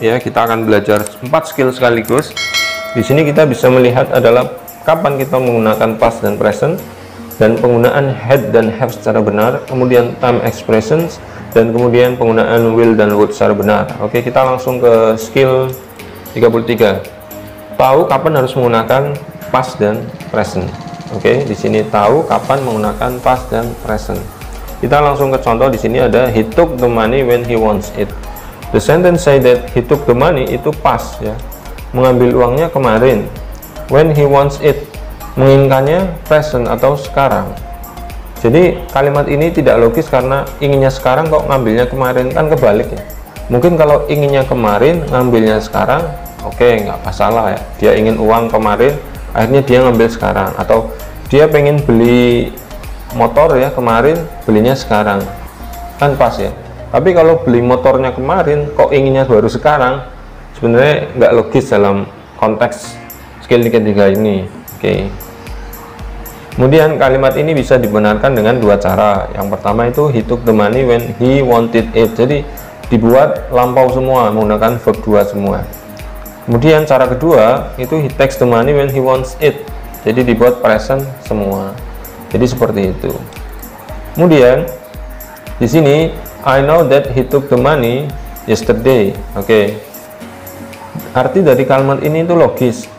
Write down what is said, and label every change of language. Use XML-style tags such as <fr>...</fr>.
<id>Ya, kita akan belajar 4 skill sekaligus. Di sini kita bisa melihat adalah kapan kita menggunakan past dan present, dan penggunaan had dan have secara benar, kemudian time expressions, dan kemudian penggunaan will dan would secara benar. Oke, kita langsung ke skill 33. Tahu kapan harus menggunakan past dan present. Oke, di sini tahu kapan menggunakan past dan present. Kita langsung ke contoh. Di sini ada</id> <en>he took the money when he wants it. The sentence say that he took the money</en> <id>itu</id> <en>past ya.</en> <id>Mengambil uangnya kemarin.</id> <en>When he wants it,</en> <id>menginginkannya present atau sekarang. Jadi kalimat ini tidak logis karena inginnya sekarang kok ngambilnya kemarin, kan kebalik ya. Mungkin kalau inginnya kemarin ngambilnya sekarang, oke, nggak masalah ya. Dia ingin uang kemarin, akhirnya dia ngambil sekarang. Atau dia pengen beli motor ya kemarin, belinya sekarang, kan pas ya. Tapi kalau beli motornya kemarin kok inginnya baru sekarang, sebenarnya nggak logis dalam konteks skill ketiga ini. Oke. Kemudian kalimat ini bisa dibenarkan dengan dua cara. Yang pertama itu</id> <en>he took the money when he wanted it.</en> <id>Jadi dibuat lampau semua menggunakan verb 2 semua. Kemudian cara kedua itu</id> <en>he takes the money when he wants it.</en> <id>Jadi dibuat present semua. Jadi seperti itu. Kemudian di sini</id> <en>I know that he took the money yesterday. Oke.</en> <id>Arti dari kalimat ini itu logis.</id>